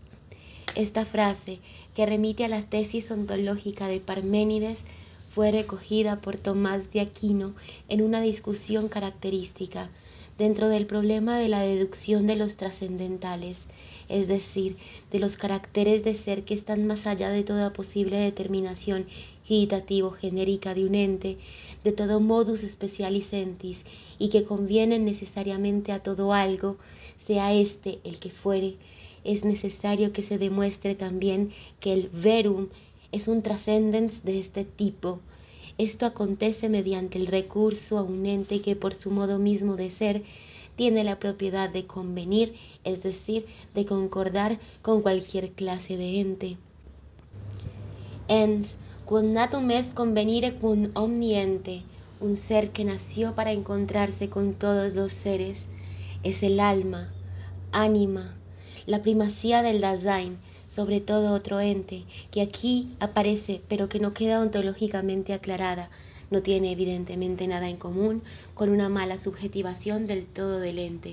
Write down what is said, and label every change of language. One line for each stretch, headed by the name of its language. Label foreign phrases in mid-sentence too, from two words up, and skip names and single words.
Spanish: Esta frase, que remite a la tesis ontológica de Parménides, fue recogida por Tomás de Aquino en una discusión característica dentro del problema de la deducción de los trascendentales, es decir, de los caracteres de ser que están más allá de toda posible determinación citativo-genérica de un ente, de todo
Latin: modus specialis sentis,
Spanish: y que convienen necesariamente a todo algo, sea éste el que fuere. Es necesario que se demuestre también que el verum es un trascendens de este tipo. Esto acontece mediante el recurso a un ente que por su modo mismo de ser tiene la propiedad de convenir, es decir, de concordar con cualquier clase de ente. Ens,
Latin: quod natum est convenire cum omni ente,
Spanish: un ser que nació para encontrarse con todos los seres, es el alma, ánima, la primacía del Dasein sobre todo otro ente, que aquí aparece pero que no queda ontológicamente aclarada, no tiene evidentemente nada en común con una mala subjetivación del todo del ente.